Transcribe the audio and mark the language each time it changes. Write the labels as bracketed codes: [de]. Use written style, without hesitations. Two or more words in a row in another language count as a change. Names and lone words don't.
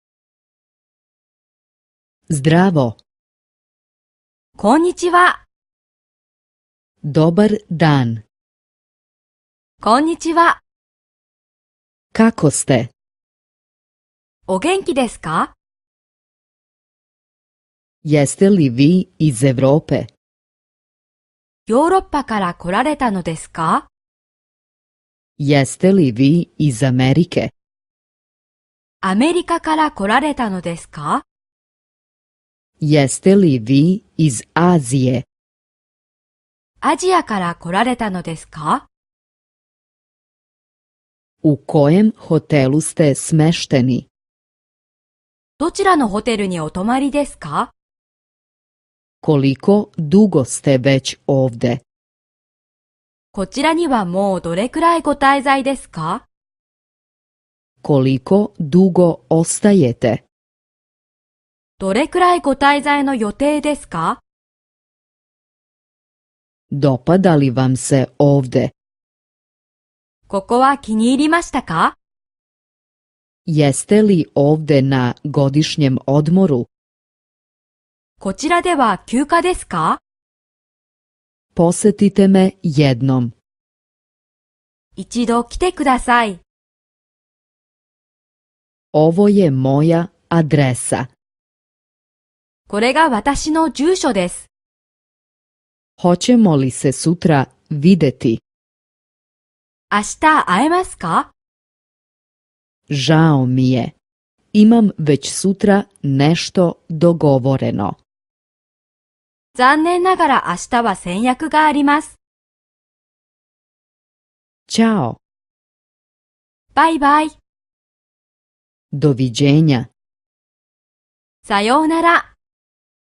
[sr] Zdravo. [ja] こんにちは。 [sr] Dobar dan. [ja] こんにちは。 [sr] Kako ste? [ja] お元気ですか？ [sr] Jeste li vi iz Evrope? [ja] ヨーロッパから来られたのですか？ [sr] Jeste li vi iz Amerike? [ja] アメリカから来られたのですか？ [sr] Jeste li vi iz Azije? [ja] アジアから来られたのですか？ [sr] U kojem hotelu ste smešteni? [ja] どちらのホテルにお泊まりですか？ [sr] Koliko dugo ste već ovde? [ja] こちらにはもうどれくらいご滞在ですか？ [sr] Koliko dugo ostajete? [ja] どれくらいご滞在の予定ですか？ [sr] Dopada li vam se ovde? [ja] ここは気に入りましたか？ [sr] Jeste li ovde na godišnjem odmoru? [ja] こちらでは休暇ですか？ [sr] Posetite me jednom. [ja] 一度来てください。 [sr] Ovo je moja adresa. [ja] これが私の住所です。 [sr] Hoćemo li se sutra videti? [ja] 明日会えますか？ [sr] Žao mi je. Imam već sutra nešto dogovoreno. [ja] 残念ながら明日は先約があります。 [sr] Ćao. [ja] バイバイ。 [sr] Doviđenja. [ja] さようなら。